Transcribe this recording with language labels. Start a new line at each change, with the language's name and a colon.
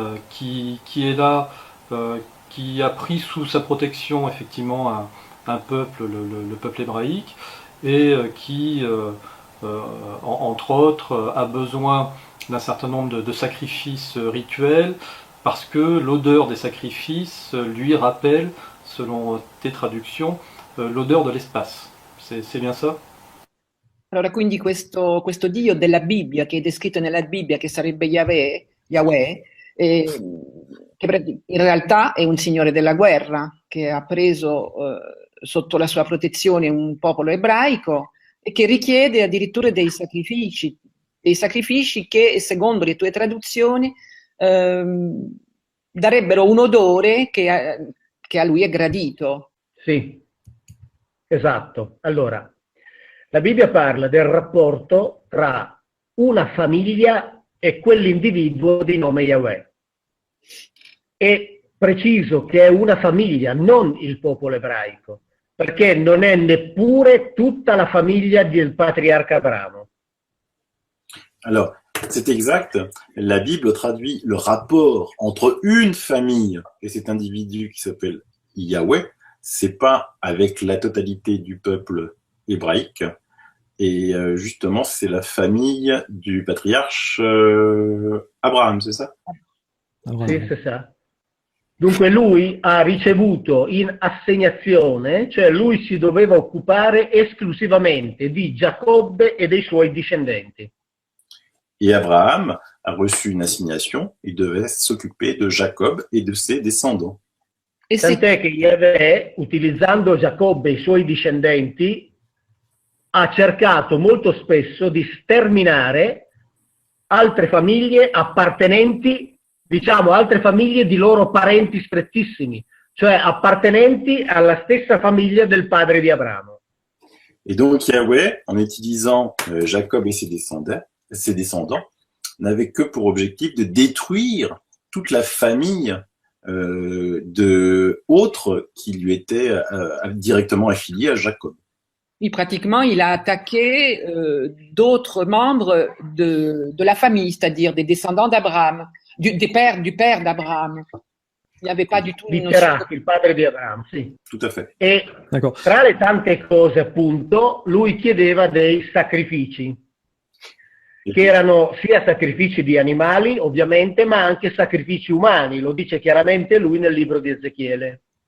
French: qui est là, qui a pris sous sa protection effectivement un peuple, le peuple hébraïque, et qui, entre autres, a besoin d'un certain nombre de sacrifices rituels, parce que l'odeur des sacrifices lui rappelle, selon tes traductions, l'odeur de l'espace. C'est bien ça?
Italian: Allora, quindi questo Dio della Bibbia, che è descritto nella Bibbia, che sarebbe Yahweh, che in realtà è un signore della guerra, che ha preso sotto la sua protezione un popolo ebraico e che richiede addirittura dei sacrifici che, secondo le tue traduzioni, darebbero un odore che a lui è gradito. Sì, esatto. Allora, la Bibbia parla del rapporto tra una famiglia e quell'individuo di nome Yahweh. È preciso che è una famiglia, non il popolo ebraico, perché non è neppure tutta la famiglia del patriarca Abramo.
French: Alors, c'est exact. La Bible traduit le rapport entre une famille et cet individu qui s'appelle Yahweh. C'est pas avec la totalité du peuple hébraïque. Et justement, c'est la famille du patriarche Abraham, c'est ça?
Italian: Sì,
French: c'est ça.
Italian: Dunque lui ha ricevuto in assegnazione, cioè lui si doveva occupare esclusivamente di Giacobbe e dei suoi discendenti.
French: Et Abraham a reçu une assignation, il devait s'occuper de Jacob et de ses descendants.
Italian: E se Tant'è che Yahweh, utilizzando Giacobbe e i suoi discendenti, ha cercato molto spesso di sterminare altre famiglie appartenenti, diciamo, altre famiglie di loro parenti strettissimi, cioè appartenenti alla stessa famiglia del padre di Abramo.
French: Et donc Yahweh, en utilisant Jacob et ses descendants, n'avait que pour objectif de détruire toute la famille de autres qui lui étaient directement affiliés à Jacob. Oui, pratiquement, il a attaqué d'autres membres de la famille, c'est-à-dire des descendants d'Abraham, du père d'Abraham. Il n'y avait pas du tout
Italian: Di Terah, il padre di Abramo, sì.
French: Tout à fait.
Italian: E tra le tante cose, appunto, lui chiedeva dei sacrifici, che erano sia sacrifici di animali, ovviamente, ma anche sacrifici umani. Lo dice chiaramente lui nel libro di Ezechiele.